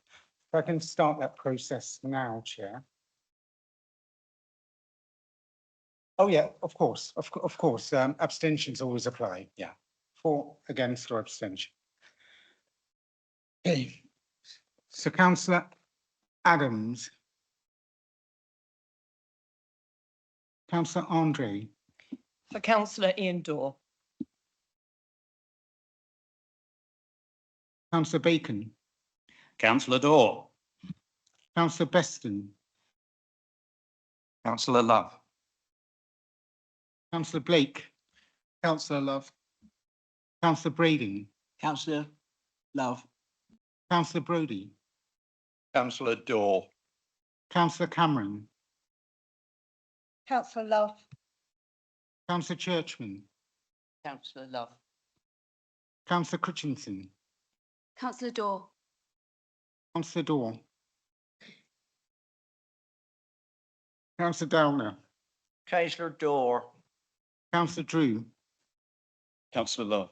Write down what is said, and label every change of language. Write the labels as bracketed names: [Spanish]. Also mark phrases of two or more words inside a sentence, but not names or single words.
[English] If I can start that process now, Chair. Oh yeah, of course, abstentions always apply. Yeah, for, against, or abstention. Okay, so Councillor Adams, Councillor Andre, For Councillor Ian Dorr. Councillor Bacon, Councillor Dorr. Councillor Beston, Councillor Love. Councillor Blake, Councillor Love. Councillor Brading, Councillor Love. Councillor Brodie, Councillor Dorr. Councillor Cameron, Councillor Love. Councillor Churchman, Councillor Love. Councillor Critchinson, Councillor Dorr. Councillor Dorr, Councillor Downer, Councillor Dorr. Councillor Drew, Councillor Love.